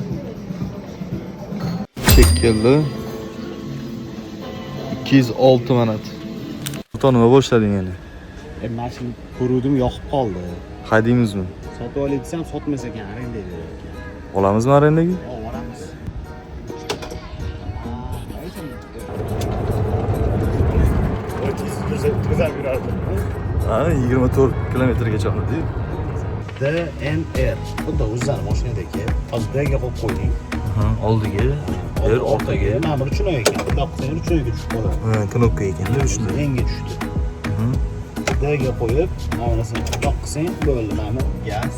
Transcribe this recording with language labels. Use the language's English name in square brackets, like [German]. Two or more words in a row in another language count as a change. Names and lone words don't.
[Uzbek] Chekildi. 206 manat. O'rta nima boshlading endi? Mana shuni ko'ruvdim, yoqib qoldi. Haydaymizmi? Sotib olay desam, sotmas ekan, arendaga berar ekan. Olamizmi arendaga? Olamiz. [Turkish] Güzel bir araba. [Uzbek] Ha, 24 kilometrgacha oladi-yu. DNR. Bu da o'zlar mashinadagi. Oldidagi qo'yib qo'yding. Ha, oldiga, orqaga. Mana bir chunoy ekan. Bitta qilsang chunoyga tushib qoladi. Ha, knopka ekanda shunday. Enga tushdi. Dga qo'yib, mana nasini toq qilsang bo'ldi, mana gaz.